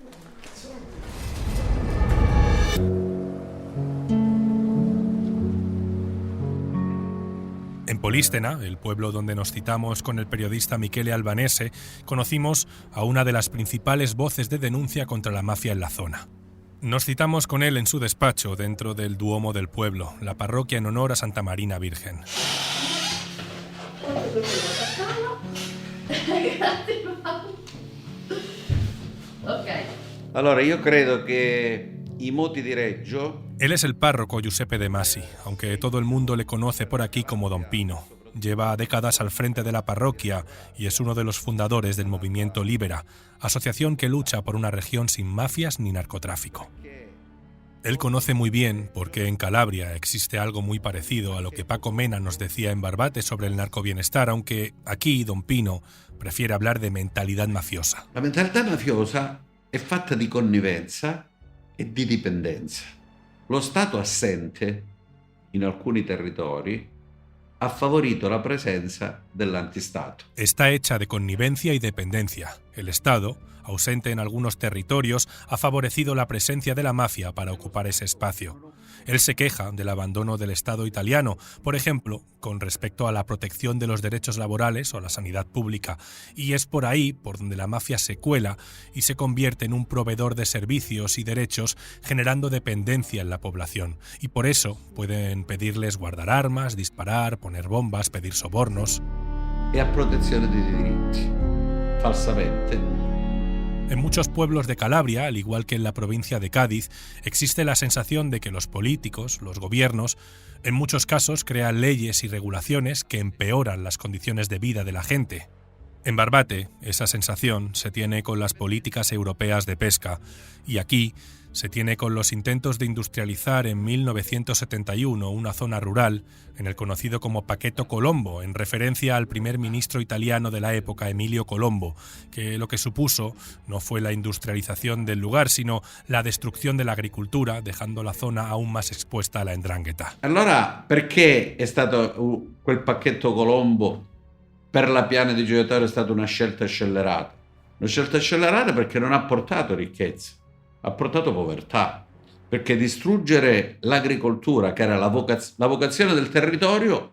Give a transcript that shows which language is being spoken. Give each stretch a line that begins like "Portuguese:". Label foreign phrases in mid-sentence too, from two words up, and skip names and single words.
Spanish: En Polístena, el pueblo donde nos citamos con el periodista Michele Albanese, conocimos a una de las principales voces de denuncia contra la mafia en la zona. Nos citamos con él en su despacho dentro del Duomo del pueblo, la parroquia en honor a Santa Marina Virgen.
Italian: Allora, io credo che i moti di Reggio...
Spanish: Él es el párroco Giuseppe De Masi, aunque todo el mundo le conoce por aquí como Don Pino. Lleva décadas al frente de la parroquia y es uno de los fundadores del movimiento Libera, asociación que lucha por una región sin mafias ni narcotráfico. Él conoce muy bien porque en Calabria existe algo muy parecido a lo que Paco Mena nos decía en Barbate sobre el narcobienestar, aunque aquí Don Pino prefiere hablar de mentalidad mafiosa.
Italian: La mentalità mafiosa è fatta di connivenza e di dipendenza. Lo Stato assente in alcuni territori ha favorito la presenza dell'antistato.
Spanish: Está hecha de connivencia y dependencia. El Estado, ausente en algunos territorios, ha favorecido la presencia de la mafia para ocupar ese espacio. Él se queja del abandono del Estado italiano, por ejemplo, con respecto a la protección de los derechos laborales o la sanidad pública, y es por ahí por donde la mafia se cuela y se convierte en un proveedor de servicios y derechos, generando dependencia en la población. Y por eso pueden pedirles guardar armas, disparar, poner bombas, pedir sobornos.
Italian: E a protezione dei diritti, falsamente.
Spanish: En muchos pueblos de Calabria, al igual que en la provincia de Cádiz, existe la sensación de que los políticos, los gobiernos, en muchos casos crean leyes y regulaciones que empeoran las condiciones de vida de la gente. En Barbate, esa sensación se tiene con las políticas europeas de pesca, y aquí se tiene con los intentos de industrializar en 1971 una zona rural en el conocido como Paquetto Colombo, en referencia al primer ministro italiano de la época, Emilio Colombo, que lo que supuso no fue la industrialización del lugar, sino la destrucción de la agricultura, dejando la zona aún más expuesta a la 'ndrangheta.
Italian: Allora, perché è stato quel Pacchetto Colombo per la piana di Gioia Tauro è stata una scelta scellerata? Una scelta scellerata perché non ha portato ricchezza, ha portato povertà, perché distruggere l'agricoltura, che era la vocazione del territorio...